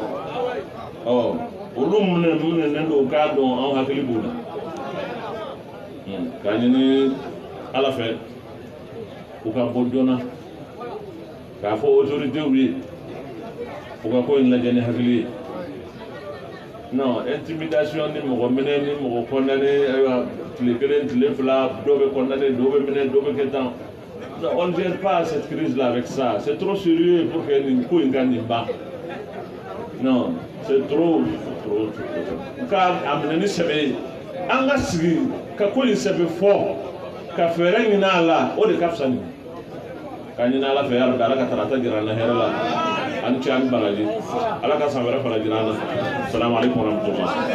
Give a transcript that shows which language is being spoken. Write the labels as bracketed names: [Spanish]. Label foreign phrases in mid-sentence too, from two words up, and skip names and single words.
[Bambara] olu minɛnen don k'a dɔn anw hakili b'u la k'a ɲini Ala fɛ u ka bɔ joona k'a fɔ autoritéw ye u ka ko in lajɛ ni hakili ye [French] non intimidation [Bambara] ni mɔgɔ minɛ ni mɔgɔ condamné ayiwa tile kelen tile fila dɔw bɛ condamné dɔw bɛ minɛ dɔw bɛ kɛ tan [French] on ne gère pas cette crise là avec ça c'est trop sérieux pour que [Bambara] nin ko in ka nin ban [French] non c'est trop [Bambara] ka a minɛ ni sɛbɛ ye an ka sigi ka ko in sɛbɛ fɔ ka fɛɛrɛ ɲini a la o de ka fisa nin ka ɲini Ala fɛ yarabi Ala ka tarata jira an na hɛrɛ la ani cɛ ani baraji Ala ka san wɛrɛ fana jira an na [Arabic] salamu aleykum wa rahmatullah